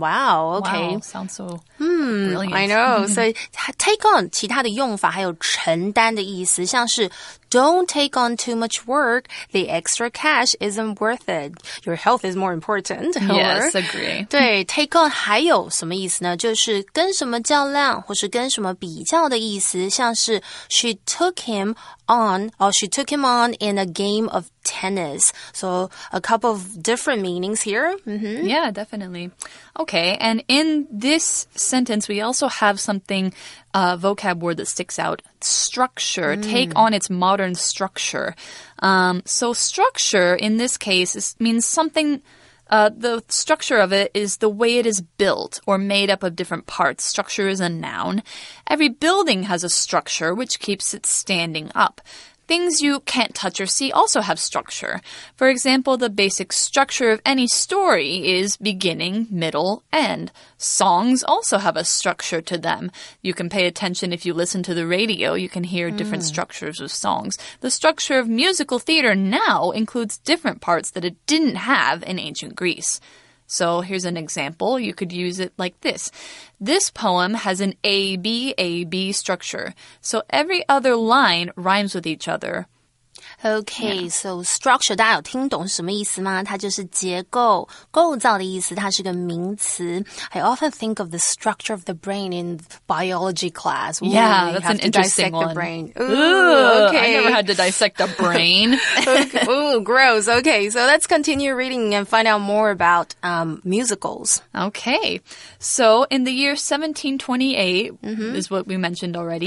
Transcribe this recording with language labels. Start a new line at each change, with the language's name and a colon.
English: Wow, okay. Wow, sounds so brilliant. I know.
Chinese: 所以 take on 其他的用法还有承担的意思，像是
English: Don't take on too much work. The extra cash isn't worth it. Your health is more important. Yes, agree.
Chinese: 对 take on 还有什么意思呢？就是跟什么较量或是跟什么比较的意思，像是
English: She took him on in a game of tennis. So a couple of different meanings here. Yeah, definitely. Okay, and in this sentence, we also have something, vocab word that sticks out. Structure. Take on its modern structure. So structure, in this case, means something... the structure of it is the way it is built or made up of different parts. Structure is a noun. Every building has a structure which keeps it standing up. Things you can't touch or see also have structure. For example, the basic structure of any story is beginning, middle, end. Songs also have a structure to them. You can pay attention if you listen to the radio. You can hear different structures of songs. The structure of musical theater now includes different parts that it didn't have in ancient Greece. So here's an example. You could use it like this. This poem has an A-B structure. So every other line rhymes with each other.
Chinese: Okay, so structure 大家有听懂是什么意思吗？它就是结构、构造的意思，它是个名词。
English: I often think of the structure of the brain in biology class. Yeah, that's an interesting one. The brain. Ooh, okay. I never had to dissect a brain. Ooh, gross. Okay, so let's continue reading and find out more about musicals. Okay, so in the year 1728 is what we mentioned already.